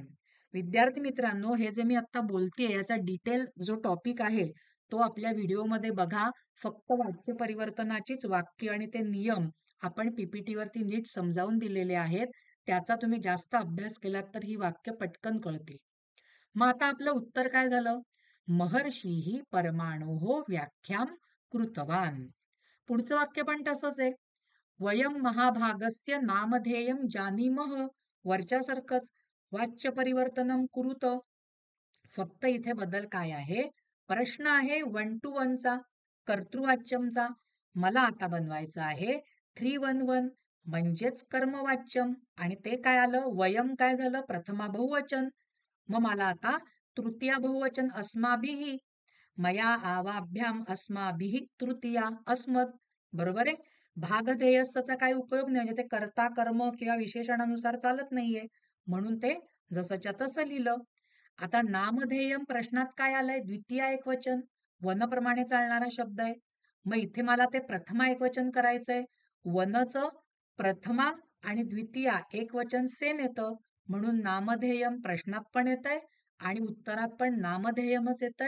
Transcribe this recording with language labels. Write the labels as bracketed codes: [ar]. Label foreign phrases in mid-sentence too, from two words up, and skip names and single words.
[mr] विद्यार्थी मित्रांनो, हे जे मी आता बोलतेय याचा डिटेल जो टॉपिक आहे तो आपल्या व्हिडिओमध्ये बघा. फक्त वाक्य परिवर्तनाचीच वाक्य आणि ते नियम आपण पीपीटी वरती नीट समजावून दिलेले आहेत. त्याचा तुम्ही जास्त अभ्यास केलात तर ही वाक्य पटकन कळतील. मग आता आपलं उत्तर काय झालं? [sa] महर्षी परमाणोः व्याख्याम कृतवान. [mr] पुढचं वाक्य पण तसंच आहे. [sa] वयम महाभागस्य नामधेयम जानीमः. [mr] वरच्यासारखंच वाच्य [sa] परिवर्तनम कुरुत. [mr] फक्त इथे बदल काय आहे? प्रश्न आहे 1 to 1 चा, कर्तृवाच्यमचा. मला आता बनवायचं आहे 311 म्हणजेच कर्मवाच्यम. आणि ते काय आलं? वयम काय झालं? प्रथमा बहुवचन. मग मला आता तृतीया बहुवचन अस्माभिः. [sa] मया आवाभ्याम अस्माभिः तृतीया अस्मत्. [mr] बरोबर आहे. भागधेयस्थाचा काय उपयोग नाही, म्हणजे ते कर्ता कर्म किंवा विशेषणानुसार चालत नाहीये, म्हणून ते जसंच्या तसं लिहिलं. आता नामधेयम प्रश्नात काय आलंय? द्वितीय एकवचन, वनप्रमाणे चालणारा शब्द आहे. मग इथे मला ते प्रथमा एकवचन करायचंय. वनचं प्रथमा आणि द्वितीया एकवचन सेम येतं, म्हणून नामधेयम प्रश्नात पण येतंय आणि उत्तरात पण नामधेयमच येतंय.